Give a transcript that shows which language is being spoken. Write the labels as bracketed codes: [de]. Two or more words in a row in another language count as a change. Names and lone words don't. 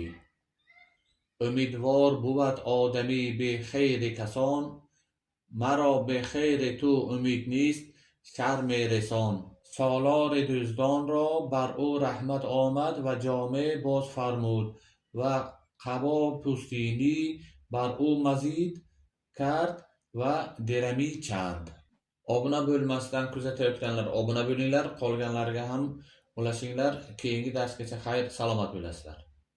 [fa] امیدوار بود آدمی به خیر کسان، مرا به خیر تو امید نیست شرم رسان. سالار دزدان را بر او رحمت آمد و جامه باز فرمود و قبا پوستینی بر او مزید کرد و درمی چند. [uz] Obuna bo'lmasdan kuzatayotganlar obuna bo'linglar, qolganlarga ham ulashinglar. Keyingi darsgacha xayr, salomat bo'lasizlar.